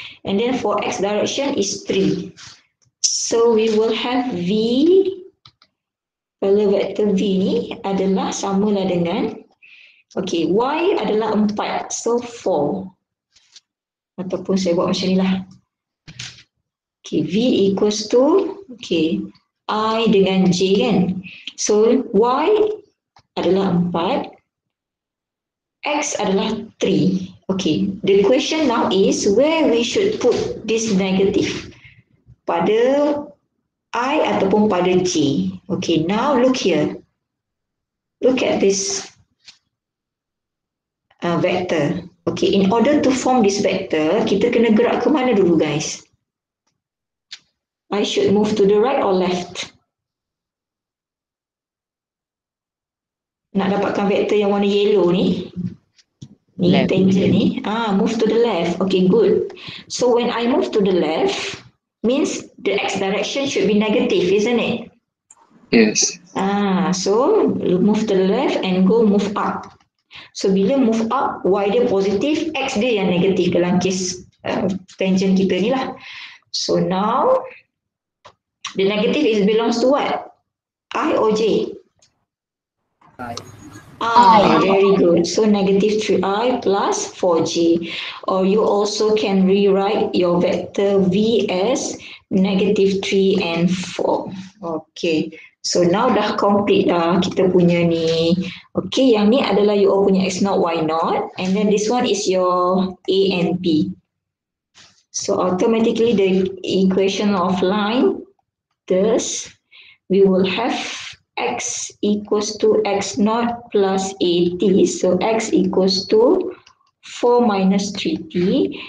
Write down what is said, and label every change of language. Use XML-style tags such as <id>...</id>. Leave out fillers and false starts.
<en>And then for x direction is 3. So, we will have v, parallel vector v</en> <ms>ni adalah samalah dengan,</ms> <en>okay, y adalah 4.</en> <ms>So, 4. Ataupun saya buat macam ni lah.</ms> <en>Okay, v equals to, okay, I</en> <ms>dengan j kan. So, y adalah 4, x adalah 3.</ms> <en>Okay, the question now is where we should put this negative.</en> <ms>Pada I ataupun pada j. Okay,</ms> <en>now look here. Look at this vector. Okay, in order to form this vector,</en> <ms>kita kena gerak ke mana dulu guys?</ms> <en>I should move to the right or left?</en> <ms>Nak dapatkan vektor yang warna yellow ni, ni</ms> <en>Left. tangent ni, move to the left. Okay, good. So when I move to the left, means the x direction should be negative, isn't it? Yes. So move to the left and go move up. So</en> <ms>bila</ms> <en>move up,</en> <ms>y dia positif, x dia yang negatif dalam</ms> <en>case tangent</en> <ms>kita ni lah.</ms> <en>So now, the negative is belongs to what? I or j? I. Very good. So negative 3i plus 4j. Or you also can rewrite your vector v as negative 3 and 4.</en> <ms>Okay. So now dah complete dah kita punya ni. Okay, yang ni adalah</ms> <en>you all</en> <ms>punya x0, y0.</ms> <en>And then this one is your a and b. So automatically the equation of line, thus we will have x equals to x0 plus at. So x equals to 4 minus 3t.</en>